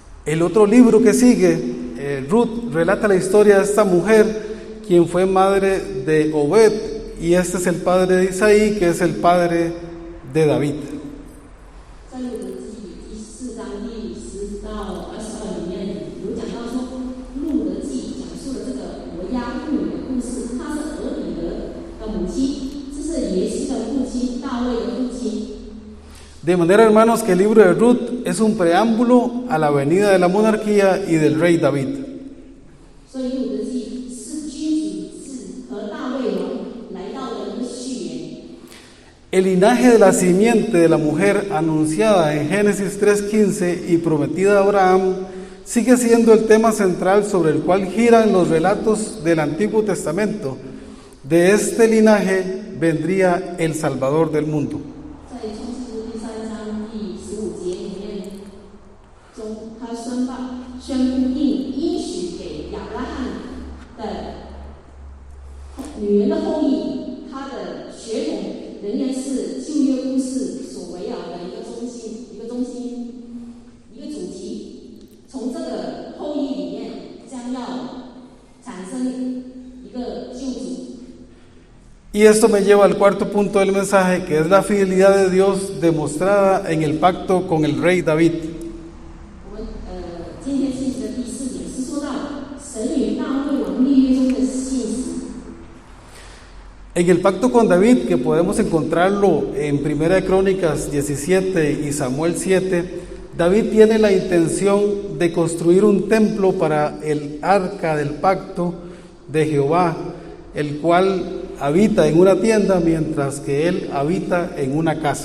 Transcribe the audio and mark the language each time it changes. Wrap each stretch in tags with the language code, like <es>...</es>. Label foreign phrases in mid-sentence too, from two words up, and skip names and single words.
<es>El otro libro que sigue, Ruth, relata la historia de esta mujer, quien fue madre de Obed, y este es el padre de Isaí, que es el padre de David.</es> <zh>在路德记第4章第10到22里面有讲到说，路德记讲述了这个摩押妇女的故事。她是俄比德的母亲，这是耶西的父亲，大卫的父亲。</zh> <es>De manera, hermanos, que el libro de Ruth es un preámbulo a la venida de la monarquía y del rey David.</es> <zh>所以路德记是君主制和大卫王来到的一个序言。</zh> <es>El linaje de la simiente de la mujer anunciada en Génesis 3:15 y prometida a Abraham sigue siendo el tema central sobre el cual giran los relatos del Antiguo Testamento. De este linaje vendría el Salvador del mundo.</es> <zh>在创世纪第3章第15节里面中，他宣布应许给亚伯拉罕的女人的后裔，他的血统仍然是旧约故事所围绕的一个中心、一个主题。从这个后裔里面将要产生一个救主。</zh> <es>Y esto me lleva al cuarto punto del mensaje, que es la fidelidad de Dios demostrada en el pacto con el rey David.</es> <zh>我们今天信息的第4点是说到神与大卫王立约中的信实。</zh> <es>En el pacto con David, que podemos encontrarlo en 1 Crónicas 17 y Samuel 7, David tiene la intención de construir un templo para el arca del pacto de Jehová, el cual habita en una tienda mientras que él habita en una casa.</es>